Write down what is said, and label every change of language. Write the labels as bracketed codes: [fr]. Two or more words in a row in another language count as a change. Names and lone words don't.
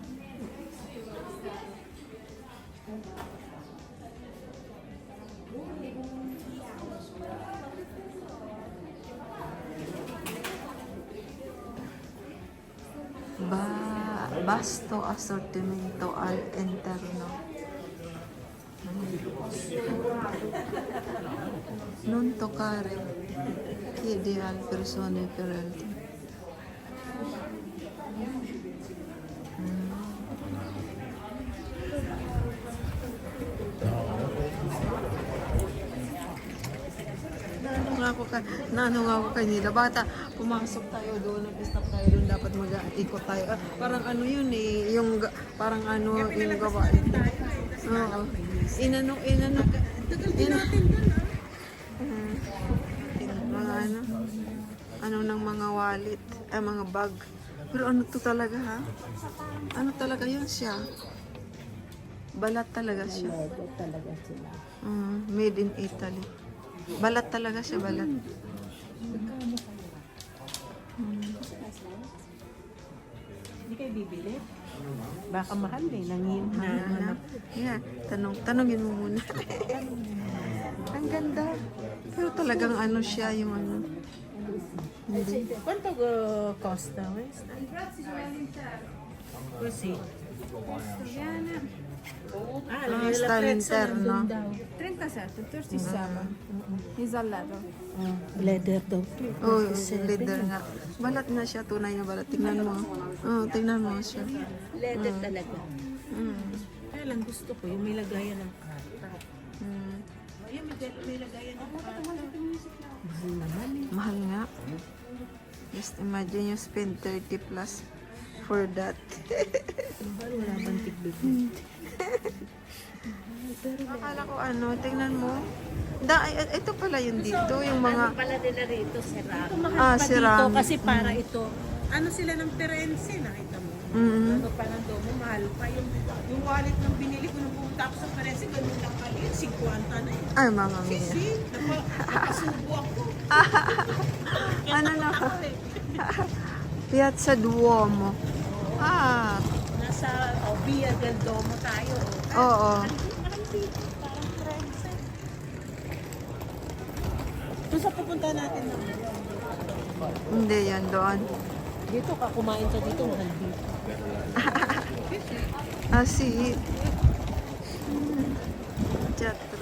[it] Vasto assortimento al interno. Non toccare. Chiedi al persone ferite. [tl] Naano nga ako kanina, bata, pumasok tayo doon, nag-stop tayo doon, dapat mag-ikot tayo. Parang ano yun eh, yung, parang ano, yung gawain. Oo. Inano, mga ano ng mga wallet, mga bag. Pero ano to talaga ha? Ano talaga yun siya? Balat talaga siya. Lego talaga sila. [en] Made in Italy. [tl] Balat talaga siya, balat. Hindi kayo bibili? Baka mahal eh. Nanginhanap. Yeah, tanongin mo muna. Ang ganda. Pero talagang ano siya, yung ano. Hindi. [it] Quanto costa questo? Così. Sta all'interno. 37, 37. Isolato. [tl] Leather daw. Oh, leather nga. Balat nga siya, tunay na balat. Tingnan mo. Oh, tingnan mo siya. Leather talaga. Mm. Kaya lang gusto ko yung may lagayan ng kata. Mm. Ayun, may lagayan ng kata. Mahal naman eh. Mahal nga. [en] Just imagine you spend 30 plus for that. [tl] Mahal, wala bang tigbig. Akala ko ano, tingnan mo. Ito pala yun dito, yung mga... Ano pala nila rito, ceramic. Ito mahal pa ceramic. dito kasi para ito. Ano sila ng Firenze, nakita mo? Ano pa ng domo, mahal pa. Yung wallet ng binili ko nung pumunta ako sa Firenze, ganun lang kalit, 50 na yun. [it] Ay, mama mia. [tl] Sisi, napasubo ako. Ano na? Ako eh. Piazza Duomo. Ah, Nasa Via del Domo tayo. oo. Parang dito, parang Firenze. Doon sa pupunta natin na. Hindi yan doon. Dito ka, kumain ka dito, mahal dito. Si Teatro.